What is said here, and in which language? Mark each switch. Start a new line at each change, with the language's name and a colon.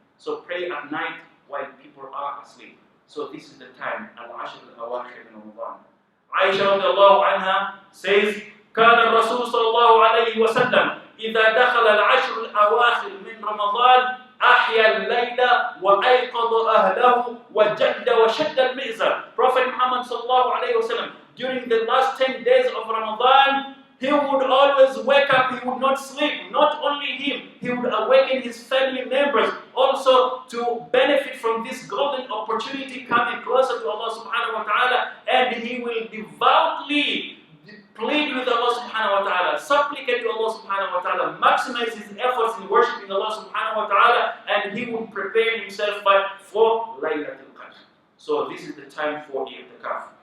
English: So pray at night while people are asleep. So this is the time, al-ashr al-awakhir in Ramadan. Aisha radiallahu anha says,
Arabic: كان الرسول صلى الله عليه وسلم إذا دخل العشر الأواخر من رمضان أحيا الليل وأيقظ أهله وجد وشد المئزر.
English: Prophet Muhammad
Arabic: صلى الله عليه وسلم,
English: during the last 10 days of Ramadan, he would always wake up, he would not sleep. Not only him, he would awaken his family members also to benefit from this golden opportunity coming closer to Allah subhanahu wa ta'ala, and he will devoutly plead with Allah subhanahu wa ta'ala, supplicate to Allah subhanahu wa ta'ala, maximize his efforts in worshiping Allah subhanahu wa ta'ala, and he will prepare himself for Laylatul Qadr. So this is the time for i'tikaf.